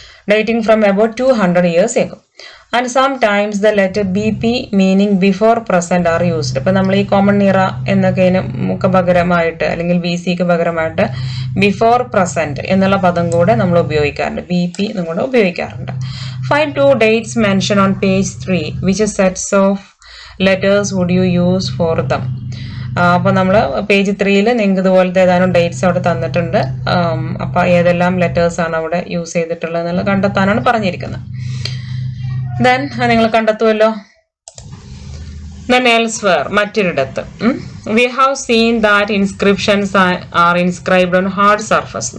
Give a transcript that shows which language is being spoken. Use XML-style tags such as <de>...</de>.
<en>Dating from about 200 years ago. And sometimes the letter BP meaning before present are used.</en> <ml>ഇപ്പൊ നമ്മൾ ഈ common ഇറ എന്നൊക്കെ പകരമായിട്ട് അല്ലെങ്കിൽ BCക്ക് പകരമായിട്ട് ബിഫോർ പ്രസന്റ് എന്നുള്ള പദം കൂടെ നമ്മൾ ഉപയോഗിക്കാറുണ്ട്, BP എന്നും കൂടെ ഉപയോഗിക്കാറുണ്ട്.</ml> <en>Find 2 dates mentioned on page 3. Which sets of letters would you use for them?</en> <ml>അപ്പോൾ നമ്മൾ പേജ് 3 നിങ്ങൾക്ക് ഇതുപോലത്തെ ഏതാനും ഡേറ്റ്സ് അവിടെ തന്നിട്ടുണ്ട്. അപ്പോൾ ഏതെല്ലാം ലെറ്റേഴ്സ് ആണ് അവിടെ യൂസ് ചെയ്തിട്ടുള്ളത് എന്നുള്ളത് കണ്ടെത്താനാണ് പറഞ്ഞിരിക്കുന്നത്. ദെൻ നിങ്ങൾ കണ്ടെത്തുമല്ലോ.</ml> <en>then elsewhere,</en> <ml>മറ്റൊരിടത്ത്.</ml> <en>We have seen that inscriptions are inscribed on hard surface.</en>